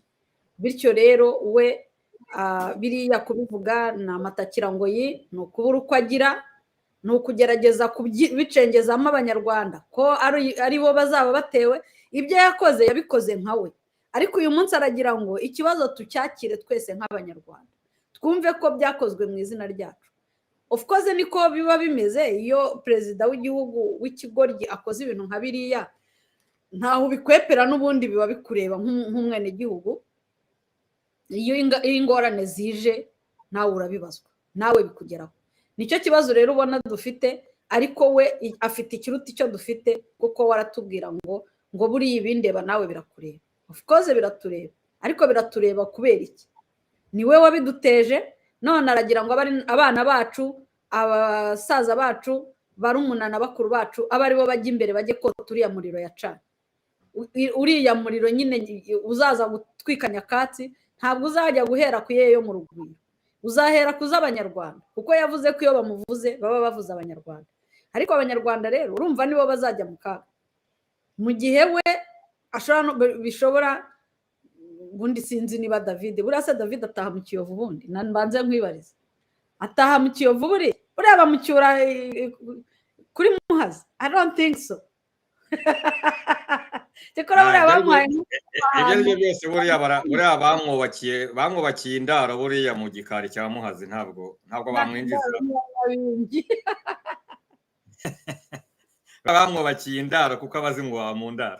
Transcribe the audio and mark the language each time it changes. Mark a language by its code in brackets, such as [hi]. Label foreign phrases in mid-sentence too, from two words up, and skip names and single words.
[rw] Bityo rero we biriya kubivuga ni amatakirangoyi, ni ukubura uko agira, ni ukugerageza kubicengezamo Abanyarwanda ko ari bo bazaba batewe. Ibyo yakoze yabikoze nka we, ariko uyu munsi aragira ngo ikibazo tucyakire twese nk'Abanyarwanda, twumve ko byakozwe mu izina ryacu. [en] Of course [rw] niko biba bimeze iyo perezida w'igihugu w'ikigoryi akoze ibintu nka biriya, ntaho bikwepera, n'ubundi biba bikureba nk'umwene gihugu. Iyo ingorane zije nawe urabibazwa, nawe bikugeraho. Nicyo kibazo rero ubona dufite, ariko we afite ikiruta icyo dufite, kuko waratubwira ngo buriya ibindeba nawe birakureba. [en] Of course [rw] biratureba, ariko biratureba kubera iki? Ni we wabiduteje, none aragira ngo abana bacu, abasaza bacu, barumuna na bakuru bacu abe aribo bajya imbere bajye kota uriya muriro yacanye. Uriya muriro nyine uzaza gutwika nyakatsi, ntabwo uzajya guhera ku yeyo mu rugwiro. uzahera kuza abanyarwanda kuko yavuze ko iyo bamuvuze baba bavuze abanyarwanda, ariko abanyarwanda rero urumva nibo bazajya mu kaga mu gihe we bishobora. Ubundi sinzi niba David buriya se David ataha mu Kiyovu, ubundi mbanze nkwibariza, ataha mu Kiyovu buriya bamucyura kuri Muhazi? [en] I don't think so. [rw] Cyakora buriya bamuhaye ibyo ari byo byose buriya bamwubakiye indaro buriya mu gikari cya Muhazi, ntabwo bamwinjiza. Bamwubakiye indaro kuko abazi ngo wa mu ndaro.